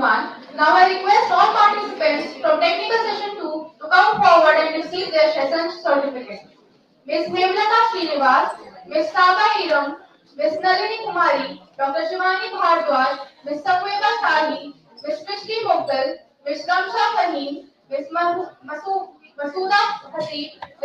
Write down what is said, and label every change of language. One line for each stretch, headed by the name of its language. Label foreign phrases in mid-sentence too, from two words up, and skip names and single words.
English: Now I request all participants from technical session 2 to come forward and receive their session certificate. Ms. Hemlata Srinivas, Ms. Saba Hiram, Ms. Nalini Kumari, Dr. Shivani Bhardwaj, Ms. Sakweta Shahi, Ms. Prishti Moghal, Ms. Ramsha Fahim, Ms. Masuda Hasib, Ms.